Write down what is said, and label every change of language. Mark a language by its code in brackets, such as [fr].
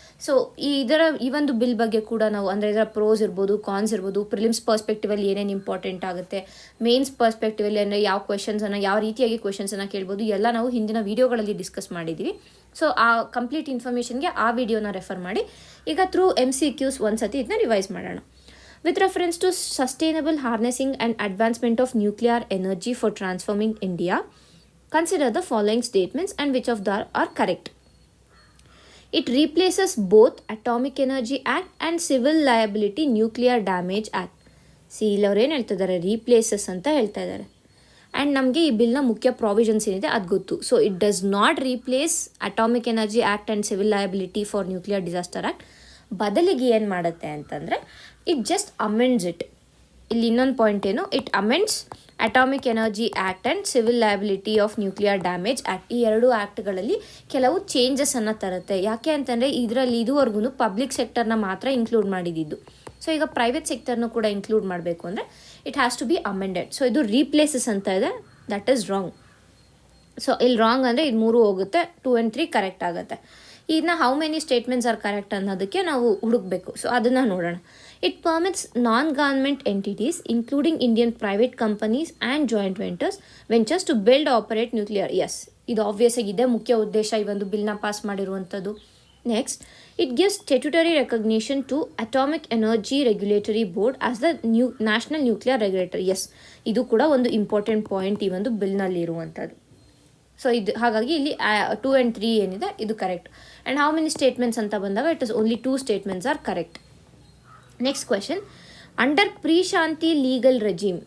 [kn] So ಈ ಒಂದು bill ಬಗ್ಗೆ ಕೂಡ ನಾವು ಅಂದರೆ ಇದರ ಪ್ರೋಸ್ ಇರ್ಬೋದು, ಕಾನ್ಸ್ ಇರ್ಬೋದು, ಪ್ರಿಲಿಮ್ಸ್ ಪರ್ಸ್ಪೆಕ್ಟಿವಲ್ಲಿ ಏನೇನು ಇಂಪಾರ್ಟೆಂಟ್ ಆಗುತ್ತೆ, ಮೇನ್ಸ್ ಪರ್ಸ್ಪೆಕ್ಟಿವಲ್ಲಿ ಅಂದರೆ ಯಾವ ಕ್ವೆಶನ್ಸನ್ನು, ಯಾವ ರೀತಿಯಾಗಿ ಕ್ವೆಶನ್ಸನ್ನು ಕೇಳ್ಬೋದು, ಎಲ್ಲ ನಾವು ಹಿಂದಿನ ವೀಡಿಯೋಗಳಲ್ಲಿ ಡಿಸ್ಕಸ್ ಮಾಡಿದ್ದೀವಿ. ಸೊ ಆ ಕಂಪ್ಲೀಟ್ ಇನ್ಫಾರ್ಮೇಷನ್ಗೆ ಆ ವಿಡಿಯೋನ ರೆಫರ್ ಮಾಡಿ. ಈಗ ಥ್ರೂ MCQs ಒಂದು ಸತಿ ಇದನ್ನ ರಿವೈಸ್ ಮಾಡೋಣ. [en] With reference to sustainable harnessing and advancement of nuclear energy for transforming India, consider the following statements and which of them are correct. It replaces both Atomic Energy Act and Civil Liability Nuclear Damage Act. [kn] ಇಲ್ಲಿ ಅವ್ರು ಏನು ಹೇಳ್ತಾ ಇದ್ದಾರೆ, replaces ಅಂತ ಹೇಳ್ತಾ ಇದ್ದಾರೆ. And ನಮಗೆ ಈ ಬಿಲ್ನ ಮುಖ್ಯ ಪ್ರಾವಿಷನ್ಸ್ ಏನಿದೆ ಅದು ಗೊತ್ತು. [en] So it does not replace atomic energy act and civil liability for nuclear disaster act. [kn] ಬದಲಿಗೆ ಏನು ಮಾಡುತ್ತೆ ಅಂತಂದರೆ [en] It just amends it. [kn] ಇಲ್ಲಿ ಇನ್ನೊಂದು ಪಾಯಿಂಟ್ ಏನು, [en] It amends atomic energy act and civil liability of nuclear damage act. [kn] ಈ ಎರಡು ಆ್ಯಕ್ಟ್ಗಳಲ್ಲಿ ಕೆಲವು ಚೇಂಜಸನ್ನು ತರುತ್ತೆ. ಯಾಕೆ ಅಂತಂದರೆ ಇದರಲ್ಲಿ ಇದುವರೆಗೂ ಪಬ್ಲಿಕ್ ಸೆಕ್ಟರ್ನ ಮಾತ್ರ ಇನ್ಕ್ಲೂಡ್ ಮಾಡಿದ್ದು. ಸೊ ಈಗ ಪ್ರೈವೇಟ್ ಸೆಕ್ಟರ್ನು ಕೂಡ ಇನ್ಕ್ಲೂಡ್ ಮಾಡಬೇಕು ಅಂದರೆ [en] It has to be amended. [kn] So ಇದು ರೀಪ್ಲೇಸಸ್ ಅಂತ ಇದೆ, [en] That is wrong. [kn] ಸೊ ಇಲ್ಲಿ ರಾಂಗ್ ಅಂದರೆ ಇದು 3 ಹೋಗುತ್ತೆ, 2 and 3 ಕರೆಕ್ಟ್ ಆಗುತ್ತೆ. ಇದನ್ನ [en] how many statements are correct [kn] ಅನ್ನೋದಕ್ಕೆ ನಾವು ಹುಡುಕಬೇಕು. ಸೊ ಅದನ್ನು ನೋಡೋಣ. [en] It permits non government entities including Indian private companies and joint ventures to build operate nuclear. Yes, [kn] ಇದು ಆಬ್ವಿಯಸ್ ಆಗಿದೆ, ಮುಖ್ಯ ಉದ್ದೇಶ ಈ ಒಂದು ಬಿಲ್ನ ಪಾಸ್ ಮಾಡಿರುವಂಥದ್ದು. [en] Next, it gives statutory recognition to Atomic Energy Regulatory Board as the National Nuclear Regulator. [kn] S, ಇದು ಕೂಡ ಒಂದು ಇಂಪಾರ್ಟೆಂಟ್ ಪಾಯಿಂಟ್ ಈ ಒಂದು ಬಿಲ್ನಲ್ಲಿ ಇರುವಂಥದ್ದು. ಸೊ ಇದು ಹಾಗಾಗಿ ಇಲ್ಲಿ 2 and 3 ಏನಿದೆ ಇದು correct. [en] and how many statements [kn] ಅಂತ ಬಂದಾಗ [en] It is only 2 statements are correct. Next question, under pre Shanti legal regime.